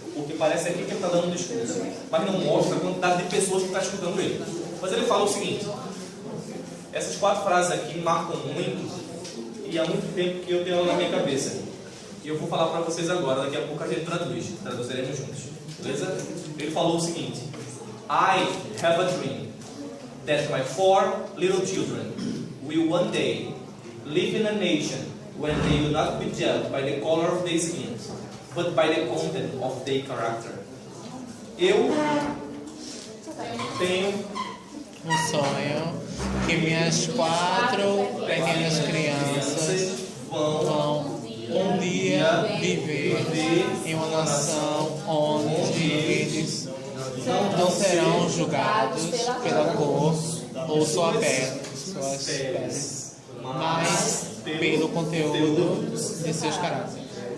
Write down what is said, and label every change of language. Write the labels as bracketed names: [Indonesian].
[Portuguese] Porque parece aqui que ele está dando um discurso, mas não mostra a quantidade de pessoas que estão escutando ele. Mas ele fala o seguinte: essas 4 frases aqui marcam muito, e há muito tempo que eu tenho ela na minha cabeça. E eu vou falar para vocês agora, daqui a pouco a gente traduziremos juntos, beleza? Ele falou o seguinte: [English] I have a dream that my 4 little children will one day live in a nation when they will not be judged by the color of their skin, but by the content of their character. [Portuguese] Eu tenho um sonho que minhas 4 pequenas crianças vão um dia viver em uma nação onde eles não serão julgados pela cor ou suas peles, mas pelo conteúdo de seus caracteres.